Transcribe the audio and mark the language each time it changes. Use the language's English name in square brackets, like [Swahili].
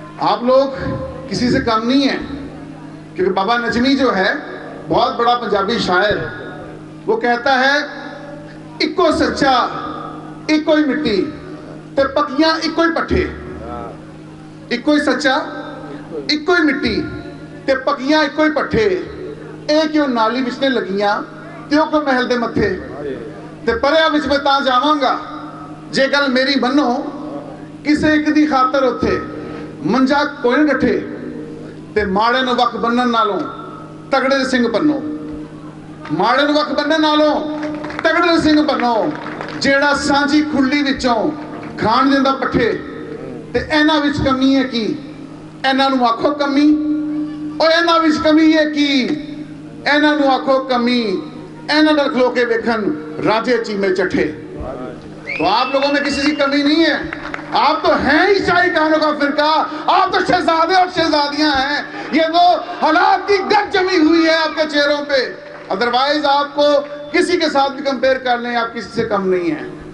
[Urdu] آپ لوگ کسی سے کم نہیں ہیں، کیونکہ بابا نجمی جو ہے بہت بڑا پنجابی شاعر، وہ کہتا ہے [Punjabi] اکو سچا اکو ہی مٹی تے پکیاں اکو ہی پٹھے. اکو ہی سچا اکو ہی مٹی تے پکیاں اکو ہی پٹھے. اے کیوں نالی وچ نے لگیاں تیوں کو محل دے متھے. تے پریا وچ میں تاں جاواں گا جے گل میری منو، کسے ایک دی خاطر اتھے منجا کوئی نہ ڈٹھے. تے ماڑے نو وقت بنن نالوں تگڑے دے سنگ بنو. ماڑے نو وقت بنن نالوں تگڑے دے سنگ بنو. جیڑا سانجی کھلی وچوں کھان دیندا پٹھے. تے اینا وچ کمی ہے کی، اینا نو آکھو کمی. او اینا وچ کمی ہے کی، اینا نو آکھو کمی. اینا نال کھلو کے ویکھن راجے چیمے چٹھے. [Urdu] تو آپ لوگوں میں کسی کی کمی نہیں ہے. آپ تو ہیں ہی شاہی کہانوں کا فرقہ. آپ تو شہزادے اور شہزادیاں ہیں. یہ تو حالات کی گرد جمی ہوئی ہے آپ کے چہروں پہ. ادروائز آپ کو کسی کے ساتھ بھی کمپیئر کر لیں، آپ کسی سے کم نہیں ہیں.